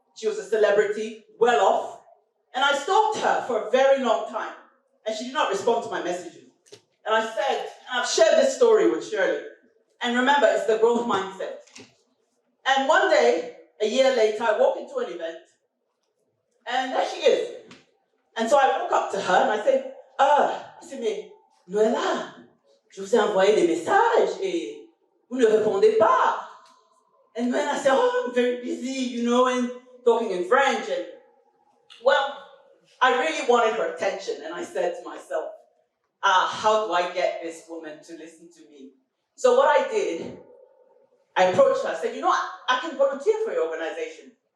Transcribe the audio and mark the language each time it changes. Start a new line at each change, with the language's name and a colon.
English: She was a celebrity, well off. And I stalked her for a very long time. And she did not respond to my messages. And I said, and I've shared this story with Shirley. And remember, it's the growth mindset. And one day, a year later, I walk into an event. And there she is. And so I walk up to her and I say,
French: mais Noëlla, je vous ai envoyé des messages et vous ne répondez pas.
English: And then I said, oh, I'm very busy, and talking in French. And well, I really wanted her attention. And I said to myself, how do I get this woman to listen to me? So what I did, I approached her. I said, I can volunteer for your organization.